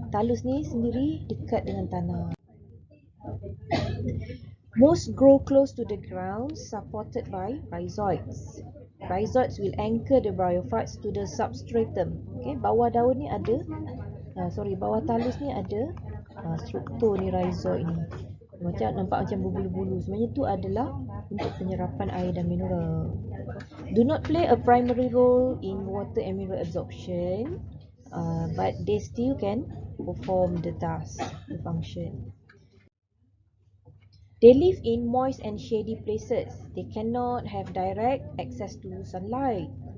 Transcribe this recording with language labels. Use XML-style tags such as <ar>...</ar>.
<ms>Talus ni sendiri dekat dengan tanah.</ms> <en>Most grow close to the ground, supported by rhizoids. Rhizoids will anchor the bryophytes to the substratum.</en> <ms>Okay, bawah daun ni ada, bawah talus ni ada struktur ni rhizoid ni. Nampak macam berbulu-bulu. Sebenarnya tu adalah untuk penyerapan air dan mineral.</ms> <en>Do not play a primary role in water and mineral absorption, but they still can perform the task, the function. They live in moist and shady places. They cannot have direct access to sunlight.</en>